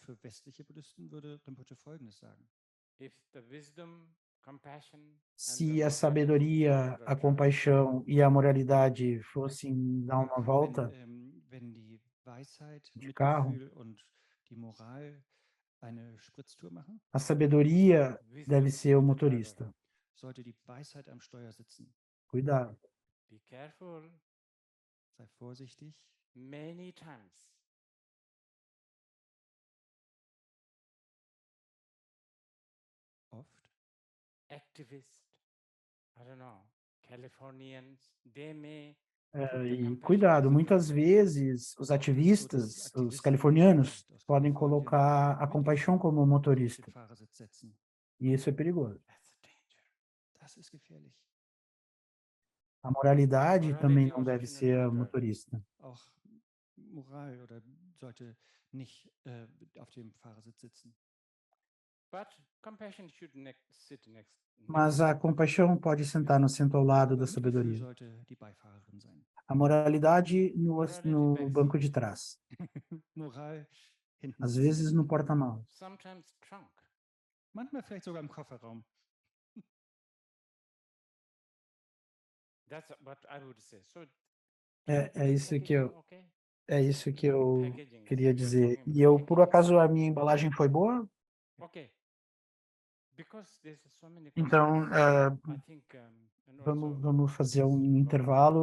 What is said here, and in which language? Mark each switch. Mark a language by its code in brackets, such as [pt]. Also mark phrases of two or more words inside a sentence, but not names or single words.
[pt] Se a sabedoria, a compaixão e a moralidade fossem dar uma volta de carro, a sabedoria deve ser o motorista. Cuidado. [en] Be careful. [de] Sei vorsichtig. [en] Many times. [de] Oft. [en] Activists, I don't know, Californians, they may. [pt] E cuidado, muitas vezes os ativistas, os californianos, podem colocar a compaixão como motorista. E isso é perigoso. A moralidade também não deve ser a motorista. Mas a compaixão pode sentar no assento ao lado da sabedoria. A moralidade no banco de trás. Às vezes no porta-malas. [de] Manchmal vielleicht sogar im Kofferraum. [pt] É isso que eu queria dizer. E eu, por acaso, a minha embalagem foi boa? Então, vamos fazer um intervalo.